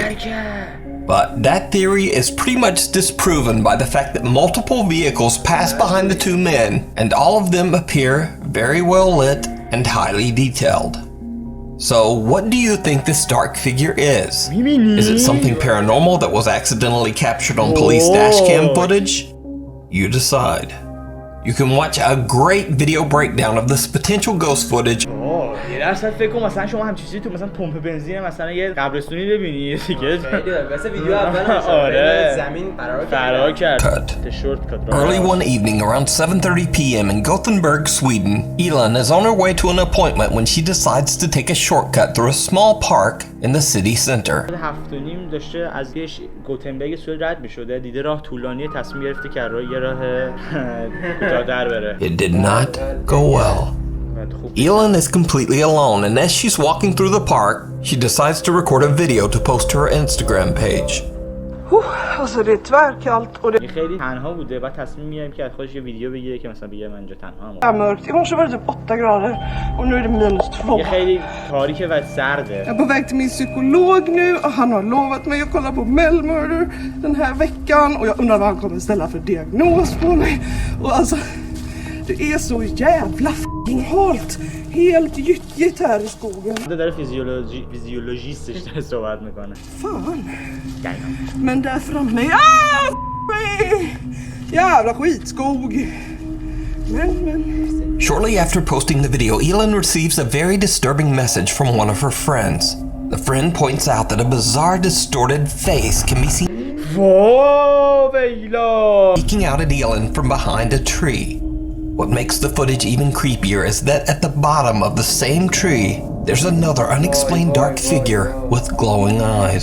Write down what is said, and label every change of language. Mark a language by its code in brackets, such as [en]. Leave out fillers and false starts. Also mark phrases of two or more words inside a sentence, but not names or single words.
[en] But that theory is pretty much disproven by the fact that multiple vehicles pass behind the two men, and all of them appear very well lit and highly detailed. So, what do you think this dark figure is? Is it something paranormal that was accidentally captured on police dashcam footage? You decide. You can watch a great video breakdown of this potential ghost footage. [fa] یه درصد فکر کنم مثلا شما همچین چیزی تو مثلا پمپ بنزین مثلا یه قبرستونی ببینی دیگه مثلا ویدیو اول آره زمین فرار کرد. [en] Early one evening around 7:30 p.m. in Gothenburg, Sweden, Elin is on her way to an appointment when she decides to take a shortcut through a small park in the city center. [fa] 7:30 داشته از گوتنبرگ سوئد رد می‌شده، دیده راه طولانیه، تصمیم گرفته که راه یه راه کوتاه‌تر بره. [en] It did not go well. Elin is completely alone, and as she's walking through the park, she decides to record a video to post to her Instagram page. [sv] Alltså det är tvärkallt och det [fa] خیلی تنها بوده، بعد تصمیم میگیره که از خودش یه ویدیو بگیره که مثلا بگه من اینجا تنها [sv] är mörkt. I morse var det typ 8 grader och nu är det -2. [fa] یه خیلی تاریکه و سرده. [sv] Jag är på väg till min psykolog nu och han har lovat mig att kolla på Mel Murder den här veckan och jag undrar vad han kommer ställa för diagnos på mig. Och alltså det är så jävla f***ing halt. Helt gyttjigt här i skogen. Det där är fysiologistiskt där [fa] صحبت میکنه. [sv] Fan. Men där framme är jävla skitskog. Men. [en] Shortly after posting the video, Elin receives a very disturbing message from one of her friends. The friend points out that a bizarre distorted face can be seen peeking out at Elin from behind a tree. What makes the footage even creepier is that at the bottom of the same tree, there's another unexplained dark figure with glowing eyes.